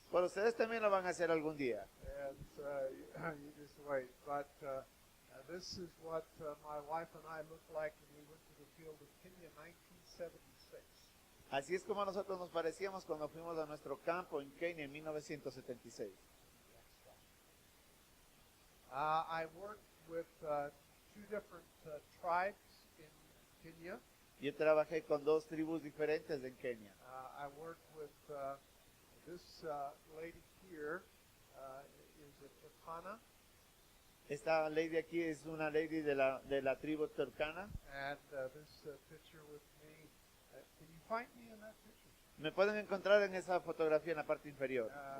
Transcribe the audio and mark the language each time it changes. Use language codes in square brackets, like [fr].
[es] Pero ustedes también lo van a hacer algún día. [en] And you just wait. But this is what my wife and I looked like when we went to the field of Kenya in 1976. [es] Así es como nosotros nos parecíamos cuando fuimos a nuestro campo en Kenia en 1976. [en] I worked with two different tribes in Kenya. [es] Yo trabajé con dos tribus diferentes en Kenia. [en] I worked with this lady here is a Turkana, [es] Esta lady aquí es una lady de la tribu turcana. [en] and this picture with me. Can you find me in that picture? [es] Me pueden encontrar en esa fotografía en la parte inferior.